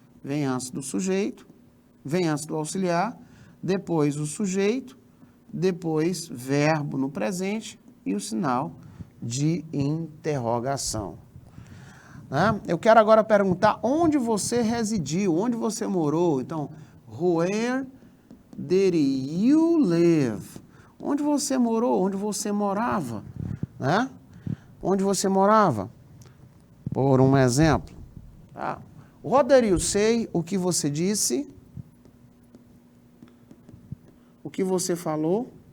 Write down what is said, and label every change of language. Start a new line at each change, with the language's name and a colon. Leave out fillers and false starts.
Portuguese: Vem antes do sujeito, vem antes do auxiliar, depois o sujeito, depois verbo no presente e o sinal de interrogação. Né? Eu quero agora perguntar onde você residiu, onde você morou.
English: Então, where did you live?
Portuguese: Onde você morou, onde você morava. Né? Onde você morava. Por um exemplo. Tá?
English: What did you say?
Portuguese: O que você disse? O que você falou?